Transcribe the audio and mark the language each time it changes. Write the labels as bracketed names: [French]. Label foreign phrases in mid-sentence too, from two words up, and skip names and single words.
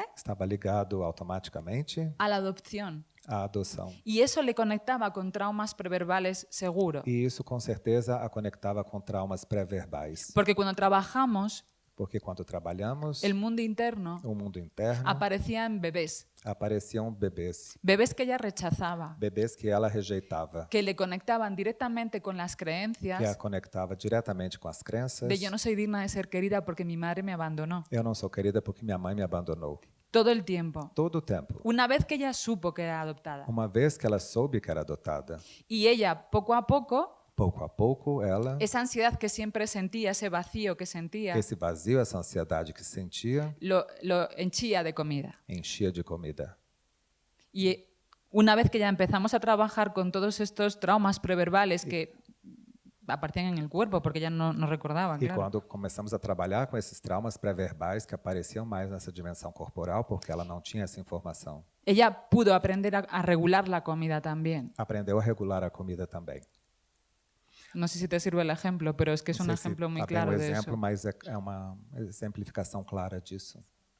[Portuguese] estava ligado automaticamente [Spanish] a la adopción. [Portuguese] à adoção. [Spanish] Y eso le conectaba con traumas preverbales seguro. [Portuguese] E isso com certeza a conectava com traumas pré-verbais. [Spanish] Porque cuando trabajamos, [Portuguese] Porque quando trabalhamos [Spanish] el mundo interno [Portuguese] o mundo interno, [Spanish] aparecía en bebés. [Portuguese] apareciam bebês. [Spanish] Bebés que ella rechazaba, [Portuguese] Bebês que ela rejeitava. [Spanish] que le conectaban directamente con las [Portuguese] Que a [Spanish] creencias [Portuguese] conectava diretamente com as crenças. [Spanish] de yo no soy digna de ser querida porque mi madre me abandonó. [Portuguese] Eu não sou querida porque minha mãe me abandonou. [Spanish] Todo el tiempo. [Portuguese] Todo o tempo. [Spanish] Una vez que ella supo que era adoptada [Portuguese] Uma vez que ela soube que era adotada, [Spanish] y ella poco a poco [Portuguese] Pouco a pouco, ela, [Spanish] esa ansiedad que siempre sentía, ese vacío que sentía, [Portuguese] esse vazio, essa ansiedade que sentia, [Spanish] lo henchía de comida. [Portuguese] enchia de comida. [Spanish] Y una vez que ya empezamos a trabajar con todos estos traumas preverbales que aparecían en el cuerpo, porque ya no recordaba, [Portuguese] E [Spanish] claro. [Portuguese] quando começamos a trabalhar com esses traumas pré-verbais que apareciam mais nessa dimensão corporal, porque ela não tinha essa informação, [Spanish] Ella pudo aprender a regular la comida también. [Portuguese] aprendeu a regular a comida também. [Spanish] No sé si te sirve el ejemplo, pero es que es [Portuguese] Não [Spanish] un [Portuguese] sei se [Spanish] ejemplo muy [Portuguese] tá bem [Spanish] claro [Portuguese] o [Spanish] de [Portuguese] exemplo, [Spanish] eso. [Portuguese] mas é uma exemplificação clara disso.